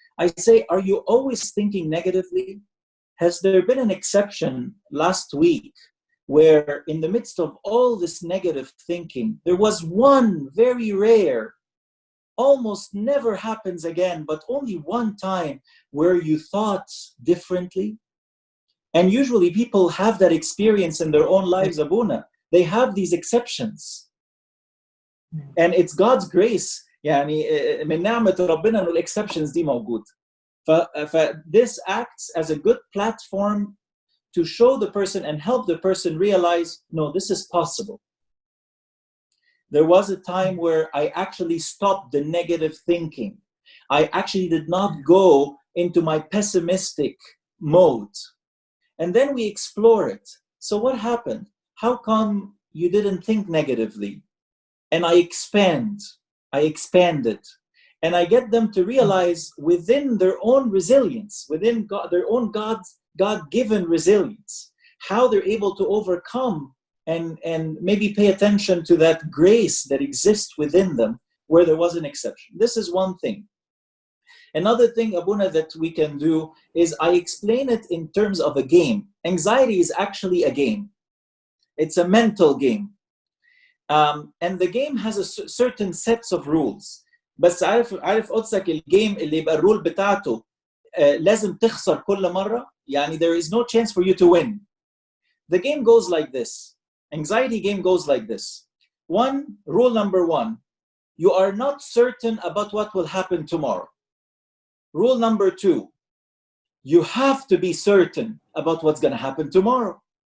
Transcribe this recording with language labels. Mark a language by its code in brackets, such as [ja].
[en] I say, are you always thinking negatively? Has there been an exception last week where in the midst of all this negative thinking, there was one very rare, almost never happens again, but only one time where you thought differently? And usually people have that experience in their own lives, Abuna. They have these exceptions. And it's God's grace. [ar] يعني من نعمة ربنا إنه الexceptions دي موجود. [en] This acts as a good platform to show the person and help the person realize, no, this is possible. There was a time where I actually stopped the negative thinking. I actually did not go into my pessimistic mode. And then we explore it. So what happened? How come you didn't think negatively? And I expand it. And I get them to realize within their own resilience, within their own God-given resilience, how they're able to overcome and maybe pay attention to that grace that exists within them where there was an exception. This is one thing. Another thing, Abuna, that we can do is I explain it in terms of a game. Anxiety is actually a game. It's a mental game. And the game has a certain sets of rules. [ar] بس عارف قدسك الجيم اللي يبقى الرول بتاعته لازم تخسر كل مرة. [en] يعني there is no chance for you to win. The game goes like this. Anxiety game goes like this. Rule number one, you are not certain about what will happen tomorrow. Rule number two, you have to be certain about what's going to happen tomorrow.